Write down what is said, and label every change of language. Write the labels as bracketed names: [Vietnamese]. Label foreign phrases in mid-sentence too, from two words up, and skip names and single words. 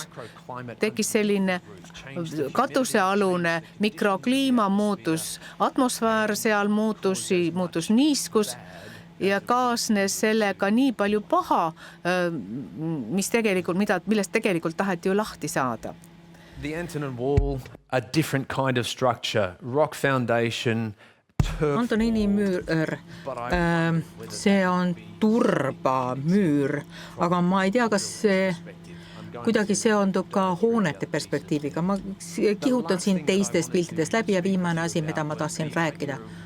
[Estonian] Tekkis selline katusealune mikrokliima muutus, atmosfäär seal muutus niiskus ja kaasnes sellega nii palju paha, millest tegelikult taheti ju lahti saada. [English] The Antonin Wall, a different kind of structure, rock foundation, [Estonian] Antonini müür, see on turbamüür, aga ma ei tea, kas see kuidagi seondub ka hoonete perspektiiviga. Ma kihutan siin teistest piltidest läbi ja viimane asi, mida ma tahtsin rääkida.